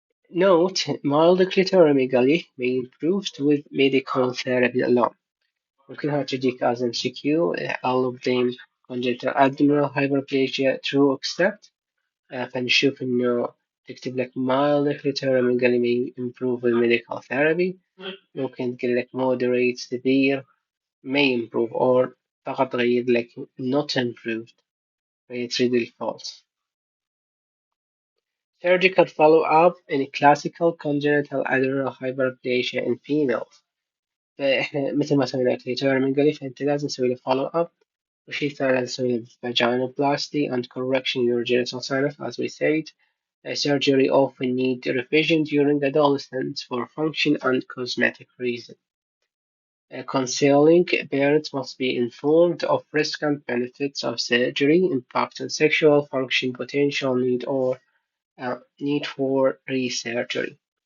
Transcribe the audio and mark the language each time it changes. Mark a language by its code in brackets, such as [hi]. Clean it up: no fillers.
[en] Note, mild clitoromegaly may improve with medical therapy alone. [ar] ممكنها تجيك [en] as MCQ. all of them congenital adrenal hyperplasia true except [ar] فنشوف إنه تكتب لك [en] mild clitoromegaly may improve with medical therapy. [ar] ممكن تقول لك [en] moderate severe may improve or [ar] فقط تغير لك [en] not improved [ar] فيتريد الفالس. [en] Surgical follow-up in classical congenital adrenal hyperplasia in females. [ar] فإحنا مثل ما سوينا clitoromegaly فأنت لازم تسوي له follow-up. وشي ثاني لازم تسوي له [en] vaginoplasty and correction urogenital sinus as we said. Surgery often need revision during adolescence for function and cosmetic reasons. Counseling parents must be informed of risks and benefits of surgery, impact on sexual function, potential need or need for resurgery.